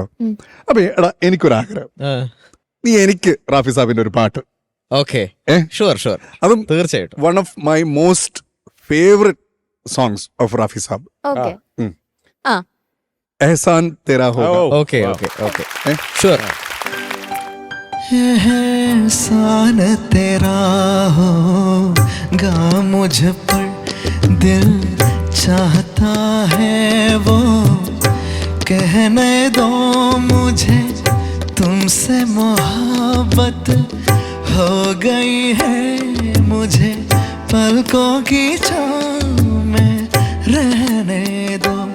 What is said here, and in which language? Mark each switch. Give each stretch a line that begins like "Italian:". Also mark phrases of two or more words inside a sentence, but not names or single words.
Malayalam: അപ്പൊ എടാ എനിക്കൊരാഗ്രഹം, നീ എനിക്ക് റാഫി സാബിന്റെ ഒരു പാട്ട്.
English: Okay, sure sure,
Malayalam: അതും തീർച്ചയായിട്ടും.
English: One of my most favourite songs of Rafi Saab,
Malayalam: ഓക്കെ. ആ
Hindi: एहसान तेरा होगा.
English: Okay okay okay, sure.
Hindi: एहसान तेरा होगा मुझ पर, दिल चाहता है वो कहने दो मुझे, तुमसे मोहब्बत हो गई है मुझे, पलकों की छाँव में रहने दो,